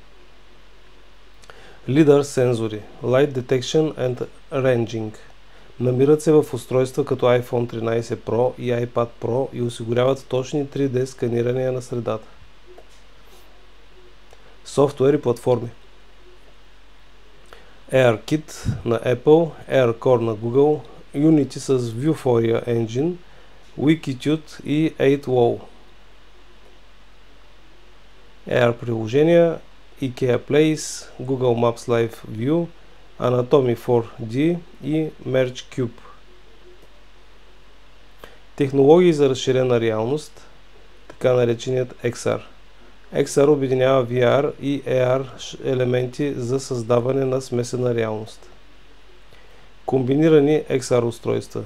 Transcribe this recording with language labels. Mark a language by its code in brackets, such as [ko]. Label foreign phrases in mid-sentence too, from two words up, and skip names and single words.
[bg] LiDAR сензори. [en] Light Detection and Ranging. [bg] Намират се в устройства като iPhone 13 Pro и iPad Pro и осигуряват точни 3D сканирания на средата. Софтуер и платформи. ARKit на Apple, ARCore на Google, Unity с Vuforia Engine, Wikitude и 8Wall. AR приложения: IKEA Place, Google Maps Live View, Anatomy 4D и Merge Cube. Технологии за разширена реалност, така нареченият XR. XR обединява VR и AR елементи за създаване на смесена реалност. Комбинирани XR устройства.